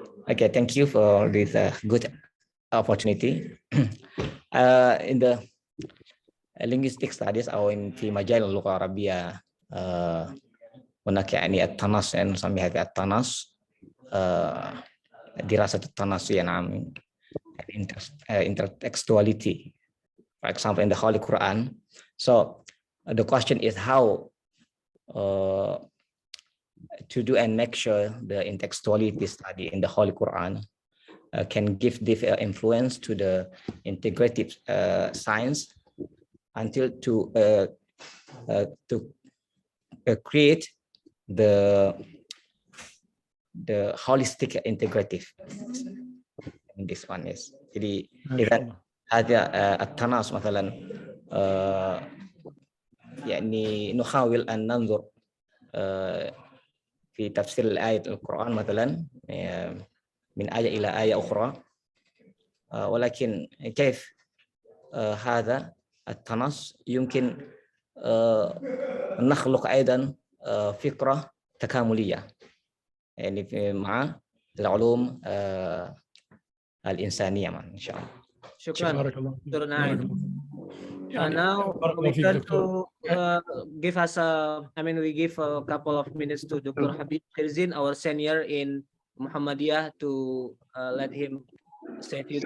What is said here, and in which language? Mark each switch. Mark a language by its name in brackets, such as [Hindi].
[English] Okay, thank you for this good opportunity. In the linguistic studies [Arabic] أو في مجال اللغة العربية هناك يعني التنص، يعني نسميها التنص، دراسة التنص يعني [English] intertextuality, for example in the Holy Quran. So the question is how to do and make sure the intertextuality study in the Holy Quran can give this influence to the integrative science until to create the holistic integrative. And this one is [Indonesian] jadi [Arabic] هذا التناص مثلا يعني نحاول أن ننظر في تفسير الآية القرآن مثلا من آية إلى آية أخرى، ولكن كيف هذا التنص يمكن نخلق أيضا فكرة تكاملية يعني مع العلوم الإنسانية إن شاء الله. شكرا دكتور ناعم. [English] Now we turn to give us we give a couple of minutes to Dr. Habib Khirzin, our senior in Muhammadiyah, to let him say a few things.